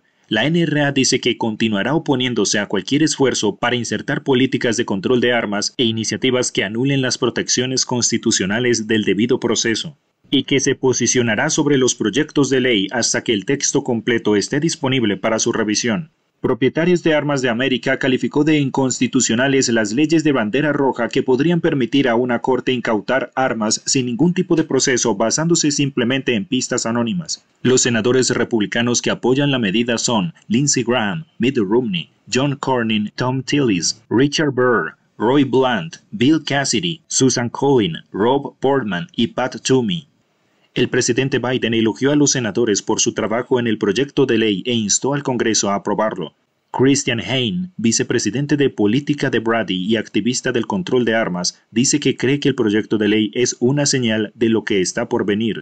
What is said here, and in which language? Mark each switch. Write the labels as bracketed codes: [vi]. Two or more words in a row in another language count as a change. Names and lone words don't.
[es] La NRA dice que continuará oponiéndose a cualquier esfuerzo para insertar políticas de control de armas e iniciativas que anulen las protecciones constitucionales del debido proceso, y que se posicionará sobre los proyectos de ley hasta que el texto completo esté disponible para su revisión. Propietarios de Armas de América calificó de inconstitucionales las leyes de bandera roja que podrían permitir a una corte incautar armas sin ningún tipo de proceso basándose simplemente en pistas anónimas. Los senadores republicanos que apoyan la medida son Lindsey Graham, Mitt Romney, John Cornyn, Tom Tillis, Richard Burr, Roy Blunt, Bill Cassidy, Susan Collin, Rob Portman y Pat Toomey. El presidente Biden elogió a los senadores por su trabajo en el proyecto de ley e instó al Congreso a aprobarlo. Christian Hain, vicepresidente de política de Brady y activista del control de armas, dice que cree que el proyecto de ley es una señal de lo que está por venir.